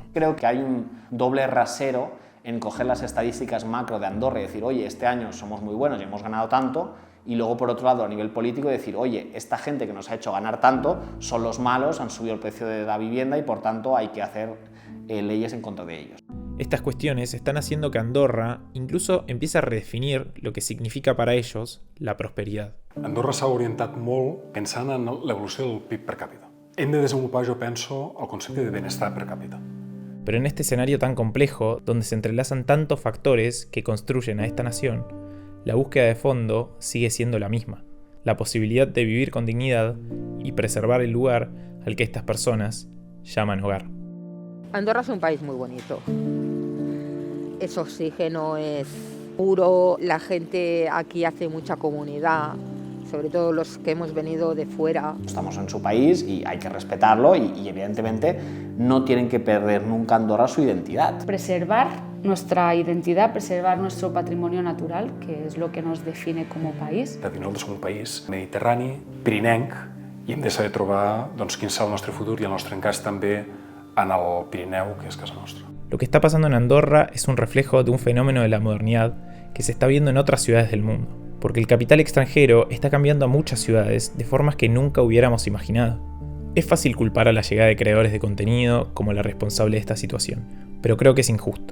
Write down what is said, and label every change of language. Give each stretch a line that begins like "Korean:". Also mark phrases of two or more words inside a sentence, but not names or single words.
Spanish: Creo que hay un doble rasero en coger las estadísticas macro de Andorra y decir, oye, este año somos muy buenos y hemos ganado tanto, y luego por otro lado a nivel político decir, oye, esta gente que nos ha hecho ganar tanto son los malos, han subido el precio de la vivienda y por tanto hay que hacer leyes en contra de ellos. Estas cuestiones están haciendo que Andorra incluso empiece a redefinir lo que significa para ellos la prosperidad.
Catalan: Andorra s'ha orientat molt pensant en l'evolució del PIB per càpita. Hem de desenvolupar, jo penso, el concepte de benestar per càpita.
Spanish: Pero en este escenario tan complejo, donde se entrelazan tantos factores que construyen a esta nación, la búsqueda de fondo sigue siendo la misma, la posibilidad de vivir con dignidad y preservar el lugar al que estas personas llaman hogar. Andorra es un país muy bonito. Es oxígeno, es puro, la gente aquí hace mucha comunidad, sobre todo los que hemos venido de fuera. Estamos en su país y hay que respetarlo y evidentemente no tienen que perder nunca Andorra su identidad. Preservar nuestra identidad, preservar nuestro patrimonio natural, que es lo que nos define como país.
Catalan: Nosaltres som un país mediterrani, pirinenc, i hem de saber trobar quin serà el nostre futur i el nostre encaix també en el Pirineu, que és casa nostra.
Spanish: Lo que está pasando en Andorra es un reflejo de un fenómeno de la modernidad que se está viendo en otras ciudades del mundo, porque el capital extranjero está cambiando a muchas ciudades de formas que nunca hubiéramos imaginado. Es fácil culpar a la llegada de creadores de contenido como la responsable de esta situación, pero creo que es injusto.